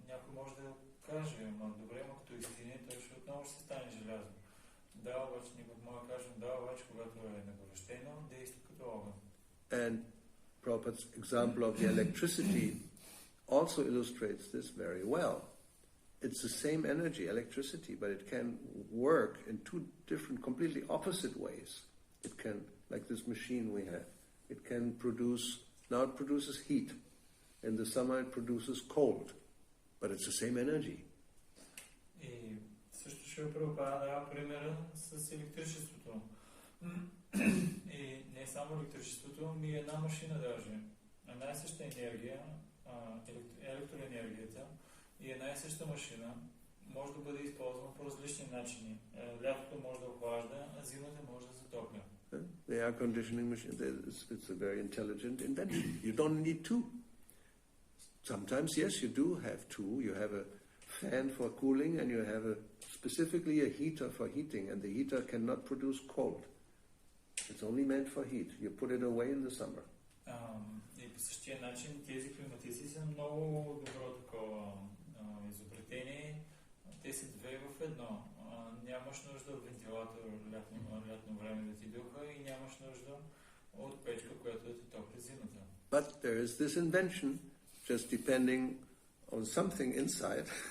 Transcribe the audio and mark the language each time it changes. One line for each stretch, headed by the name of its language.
Bulgarian: Някой може да каже, добре, но като изтине, той ще отново ще стане желязо. Да, обаче никой може да кажем, да, обаче когато е нагорещено, действа като огън.
English: And Prabhupada's example of the electricity also illustrates this very well. It's the same energy, electricity, but it can work in two different, completely opposite ways. It can, like this machine we have, it can produce, now it produces heat. In the summer it produces cold, but it's the same energy.
Bulgarian: И също ще Прабхупада примера с електричеството. И не само електричеството, ми една машина даже. Една и съща енергия, електроенергията, и една и съща машина може да бъде използвана по различни начини. Лятото може да охлажда, а зимата може да затопля.
English: The air conditioning machine, it's a very intelligent invention. You don't need two. Sometimes, yes, you do have two. You have a fan for cooling and you have specifically a heater for heating, and the heater cannot produce cold. It's only meant for heat. You put it away in the summer.
Bulgarian: И по същия начин тези климатици са много добро такова изобретение. Те са две в едно. Нямаш нужда от вентилатор лятно време да ти духа и нямаш нужда от печка, която да ти топли зимата.
English: But there is this invention, just depending on something inside.